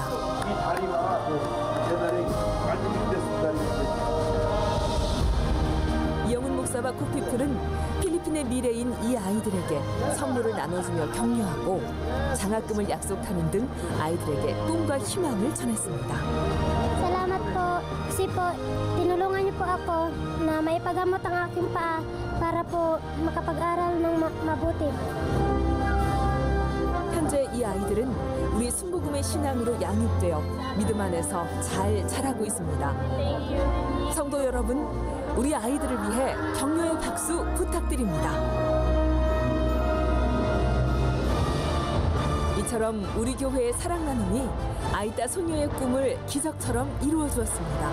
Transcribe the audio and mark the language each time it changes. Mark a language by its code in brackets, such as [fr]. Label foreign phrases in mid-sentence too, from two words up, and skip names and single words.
[ko] 이 다리가 제 다리 완전히 됐습니다. 이영훈 목사와 구피플은 필리핀의 미래인 이 아이들에게 선물을 나눠주며 격려하고 장학금을 약속하는 등 아이들에게 꿈과 희망을 전했습니다. [tl] Salamat po kasi po tinulungan niyo po ako na maipagamot ang aking paa para po makapag-aral ng mabuti. [ko] 현재 이 아이들은 우리 순복음의 신앙으로 양육되어 믿음 안에서 잘 자라고 있습니다. 성도 여러분, 우리 아이들을 위해 격려의 박수 부탁드립니다. 이처럼 우리 교회의 사랑 나눔이 아이다 소녀의 꿈을 기적처럼 이루어 주었습니다.